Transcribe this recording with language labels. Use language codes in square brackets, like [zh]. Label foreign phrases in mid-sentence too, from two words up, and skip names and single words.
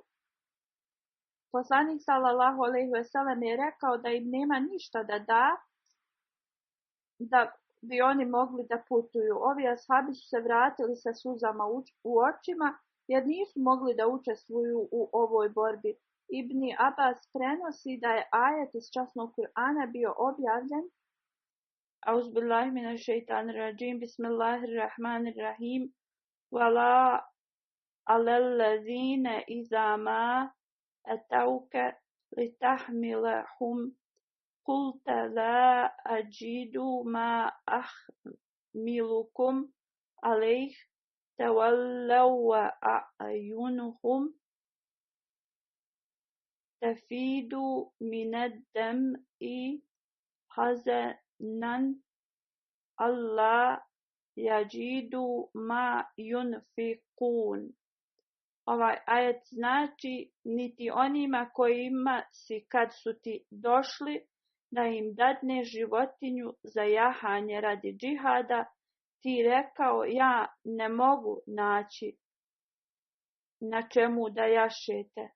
[sr] Poslanik [ar] صلى الله عليه وسلم [sr] je rekao da im nema ništa da bi oni mogli da putuju. Ovi ashabi su se vratili sa suzama u očima jer nisu mogli da učestvuju u ovoj borbi. Ibni Abbas prenosi da je ajet iz časnog Kur'ana bio objavljen. [ar] أعوذ بالله من الشيطان الرجيم، بسم الله الرحمن الرحيم. ولا على الذين إذا ما أتوك لتحملهم قلت لا أجد ما أحملكم عليه تولوا وأعينهم تفيض من الدمع حزنا ألا يجدوا ما ينفقون. [sr] Ovaj ajet znači niti onima kojima si kad su ti došli da im dadne životinju za jahanje radi džihada, ti rekao ja ne mogu naći na čemu da jašete.